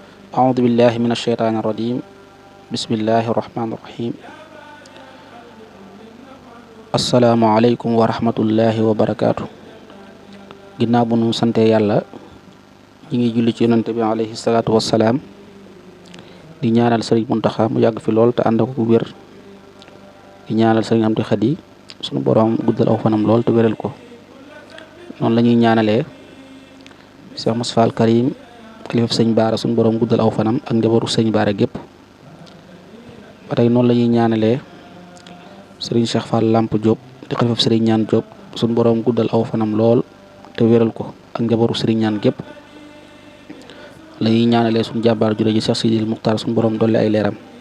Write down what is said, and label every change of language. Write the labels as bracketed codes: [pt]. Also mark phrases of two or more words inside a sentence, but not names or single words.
[ar] أعوذ بالله من الشيطان الرجيم بسم الله الرحمن الرحيم السلام عليكم ورحمة الله وبركاته [wo] ginnaaw bu nu sante yàlla ñi ngi julli ci yonante bi [ar] عليه الصلاة والسلام [wo] di ñaanal sëriñ Muntaxa mu yàgg fi lool te ànd ak ku wér di ñaanal sëriñ Amdi Xadi sunu borom guddal aw fanam lool te wéral ko noonu la ñuy ñaanalee Cheikh Moustapha al Karim xalifa sëñ Baara sunu borom guddal aw fanam ak njabootu sëñ Baara gépp ba tey noonu la ñuy ñaanalee sëriñ Cheikh Fall Lamp Diop di xalifa sëriñ Ñaan Diop sunu borom guddal aw fanam lool te wéral ko ak njabootu sëriñ Ñaan gépp la ñuy ñaanalee suñu jàmbaar jure ji Cheikh Sidil Muxtaar suñu borom dolli ay leeram